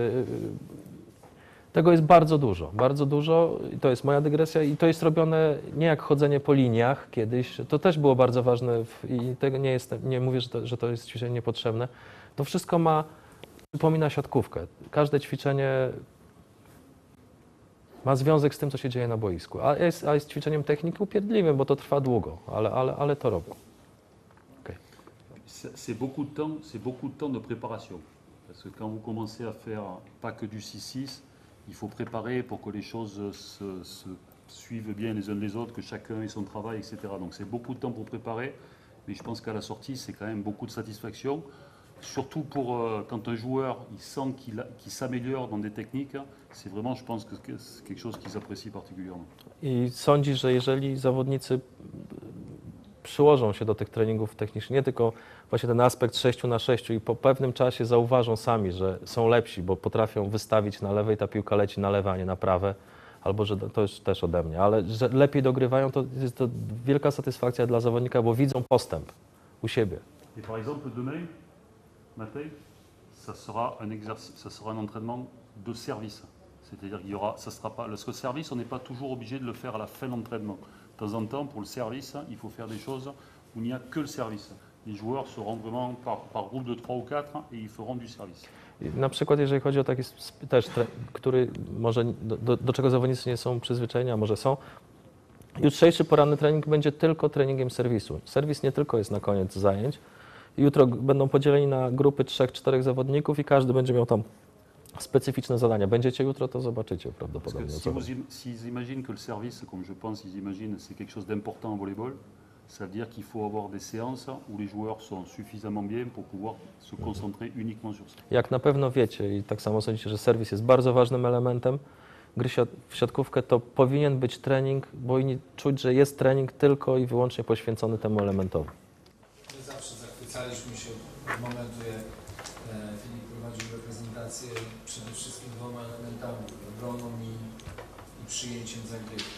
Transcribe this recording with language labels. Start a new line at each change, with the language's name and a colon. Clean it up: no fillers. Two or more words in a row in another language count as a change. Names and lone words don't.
Polish: Tego jest bardzo dużo i to jest moja dygresja i to jest robione nie jak chodzenie po liniach kiedyś, to też było bardzo ważne i tego nie mówię, że to jest ćwiczenie niepotrzebne. To wszystko przypomina siatkówkę. Każde ćwiczenie ma związek z tym, co się dzieje na boisku, a jest ćwiczeniem techniki upierdliwym, bo to trwa długo, ale to robią. Okay.
French: C'est beaucoup de temps de préparation. Parce que quand vous commencez à faire pas que du 6-6, il faut préparer pour que les choses se suivent bien les uns les autres, que chacun ait son travail, etc. Donc c'est beaucoup de temps pour préparer, mais je pense qu'à la sortie, c'est quand même beaucoup de satisfaction. Surtout pour quand un joueur il sent qu'il s'améliore dans des techniques, c'est vraiment, je pense, que c'est quelque chose qu'ils apprécient particulièrement.
Polish: I sądzi, że jeżeli zawodnicy przyłożą się do tych treningów technicznych, nie tylko właśnie ten aspekt 6-na-6 i po pewnym czasie zauważą sami, że są lepsi, bo potrafią wystawić na lewej, ta piłka leci na lewe, a nie na prawe, albo że to już też ode mnie, ale że lepiej dogrywają, to jest to wielka satysfakcja dla zawodnika, bo widzą postęp u siebie.
French: Et par exemple, demain matin, ça sera un exercice, ça sera un entraînement de service. C'est-à-dire qu'il y aura, ça sera pas, parce que le service, on n'est pas toujours obligé de le faire à la fin de l'entraînement. De temps en temps, pour le service, il faut faire des choses où il n'y a que le service. Les joueurs seront vraiment par groupe de 3 ou 4 et ils feront du service.
Polish: Na przykład jeżeli chodzi o taki też, który może do czego zawodnicy nie są przyzwyczajeni, a może są, jutrzejszy poranny trening będzie tylko treningiem serwisu. Serwis nie tylko jest na koniec zajęć. Jutro będą podzieleni na grupy 3-4 zawodników i każdy będzie miał tam specyficzne zadania. Będziecie jutro, to zobaczycie prawdopodobnie.
French: S'ils imaginent que le service, comme je pense, ils imaginent c'est quelque chose d'important en volleyball, ça veut dire qu'il faut avoir des séances où les joueurs sont suffisamment bien pour pouvoir se concentrer uniquement sur ça.
Polish: Jak na pewno wiecie i tak samo sądzicie, że serwis jest bardzo ważnym elementem gry w siatkówkę, to powinien być trening, bo inni czuć, że jest trening tylko i wyłącznie poświęcony temu elementowi. My zawsze zachwycaliśmy się od momentu, jak Filip prowadził reprezentację przede wszystkim 2 elementami, obroną i przyjęciem zagrywki.